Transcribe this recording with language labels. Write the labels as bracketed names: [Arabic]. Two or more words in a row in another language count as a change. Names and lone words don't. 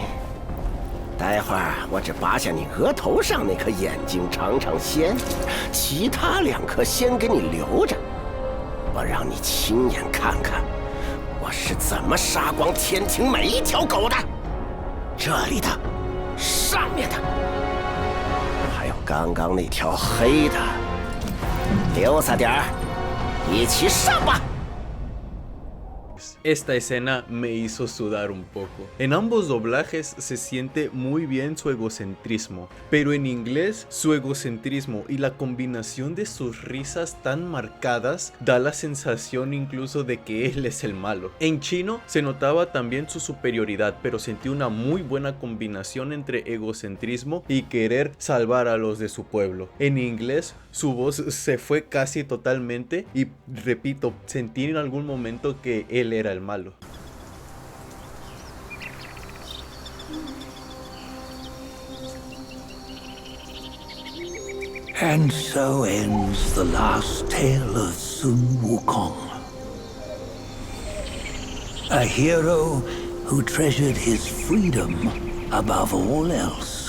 [Chinese] 待会儿我只拔下你额头上那颗眼睛尝尝鲜，其他2颗先给你留着，我让你亲眼看看我是怎么杀光天庭每一条狗的。这里的，上面的，还有刚刚那条黑的，留下点儿，一起上吧。 [Spanish] Esta escena me hizo sudar un poco. En ambos doblajes se siente muy bien su egocentrismo, pero en inglés su egocentrismo y la combinación de sus risas tan marcadas da la sensación incluso de que él es el malo. En chino se notaba también su superioridad, pero sentí una muy buena combinación entre egocentrismo y querer salvar a los de su pueblo. En inglés su voz se fue casi totalmente y repito, sentí en algún momento que él era el malo. [English] And so ends the last tale of Sun Wukong. A hero who treasured his freedom above all else.